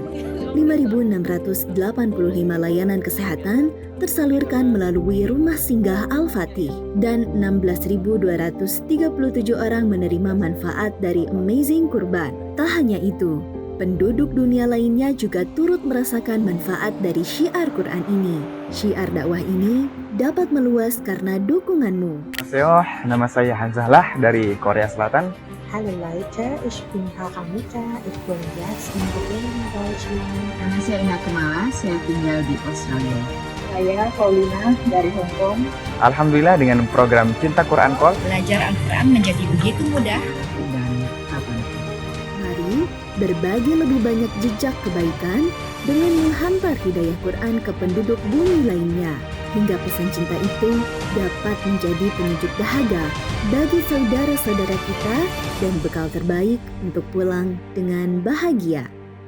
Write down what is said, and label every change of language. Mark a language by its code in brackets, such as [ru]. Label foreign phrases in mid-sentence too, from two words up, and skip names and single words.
[id] 5.685 layanan kesehatan tersalurkan melalui Rumah Singgah Al-Fatih, dan 16.237 orang menerima manfaat dari Amazing Kurban. Tak hanya itu, penduduk dunia lainnya juga turut merasakan manfaat dari syiar Quran ini. Syiar dakwah ini dapat meluas karena dukunganmu. Annyeonghaseyo, nama saya Hanzahlah dari Korea Selatan. [de] Halo Leute, ich bin Haramita, ich bin jetzt in Berlin, Deutschland. [id] Nama saya Ina Kemala, saya tinggal di Australia. Saya Paulina dari Hong Kong. Alhamdulillah dengan program Cinta Quran Call, Belajar Al-Quran menjadi begitu mudah dan kapan. Mari berbagi lebih banyak jejak kebaikan dengan menghantar hidayah Quran ke penduduk bumi lainnya, hingga pesan cinta itu dapat menjadi penunjuk dahaga bagi saudara-saudara kita dan bekal terbaik untuk pulang dengan bahagia.